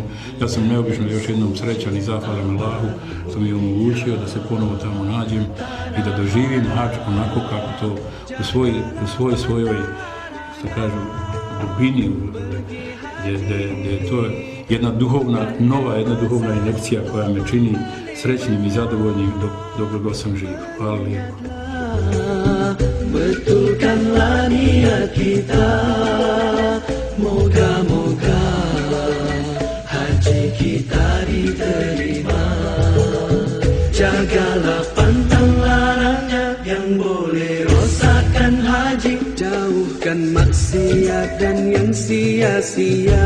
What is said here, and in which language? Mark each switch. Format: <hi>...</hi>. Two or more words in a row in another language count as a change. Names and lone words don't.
<bs>Ja sam neobično još jednom srećan i zahvalan Allahu što mi je omogućio da se ponovo tamo nađem i da doživim hadž onako kako to u svojoj, što kažu, dubini, gdje je to jedna duhovna injekcija koja me čini srećnim i zadovoljnim dok god sam živ. Hvala lijepo.</bs> <ms>Betulkanlah niat kita, moga-moga haji kita diterima. Jagalah pantang larangnya yang boleh rosakkan haji, jauhkan maksiat dan yang sia-sia.</ms>